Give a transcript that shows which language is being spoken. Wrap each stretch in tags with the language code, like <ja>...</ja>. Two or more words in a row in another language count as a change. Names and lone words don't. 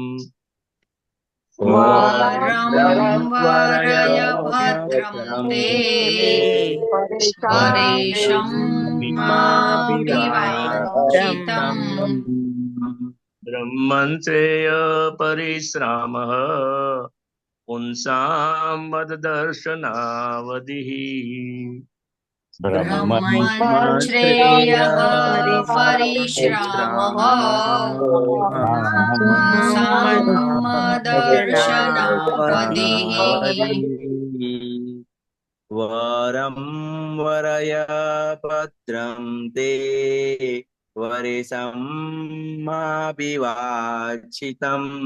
<sa>વરમ વરય ભદ્રમ તે વરેશમ માભિવાંછિતમ બ્રહ્મશ્રેય પરિશ્રામઃ પુંસાં મદદર્શનાવધિઃ ब्रह्मश्रेयः परिश्रामः पुंसां मदर्शनावधिः वरं वरय भद्रं ते वरिसम्माभिवाञ्छितम्</sa>